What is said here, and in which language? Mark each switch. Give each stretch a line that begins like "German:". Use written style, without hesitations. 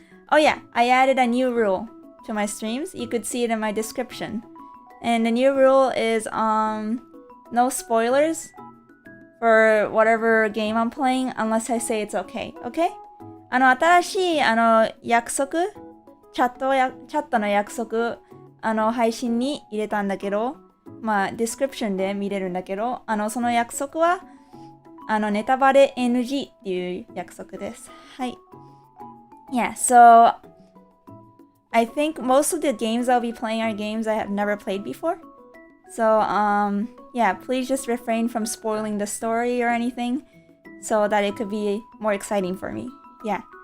English: Oh yeah, I added a new rule to my streams. You could see it in my description. And the new rule is no spoilers for whatever game I'm playing unless I say it's okay. Okay?
Japanese: 新しい約束チャットの約束配信に入れたんだけど、まあディスクリプションで見れるんだけど、その約束はネタバレ NG っていう約束です。はい。
English: Yeah, so I think most of the games I'll be playing are games I have never played before. So yeah, please just refrain from spoiling the story or anything so that it could be more exciting for me. Yeah.